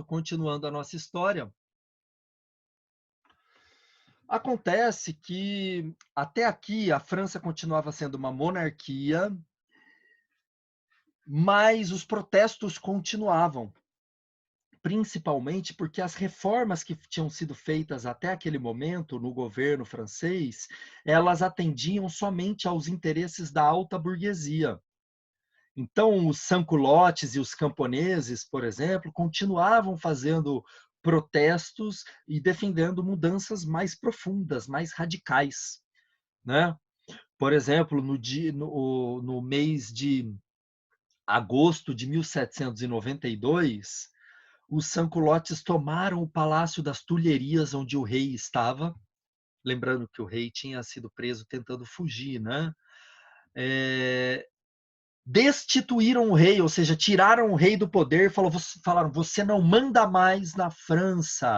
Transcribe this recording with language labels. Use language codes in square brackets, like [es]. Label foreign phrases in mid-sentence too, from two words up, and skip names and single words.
[pt] Continuando a nossa história, acontece que até aqui a França continuava sendo uma monarquia, mas os protestos continuavam, principalmente porque as reformas que tinham sido feitas até aquele momento no governo francês, elas atendiam somente aos interesses da alta burguesia. Então, os sans-culottes e os camponeses, por exemplo, continuavam fazendo protestos e defendendo mudanças mais profundas, mais radicais, né? Por exemplo, no mês de agosto de 1792, os sans-culottes tomaram o Palácio das Tulherias, onde o rei estava. Lembrando que o rei tinha sido preso tentando fugir, né? Destituíram o rei, ou seja, tiraram o rei do poder, falaram, você não manda mais na França.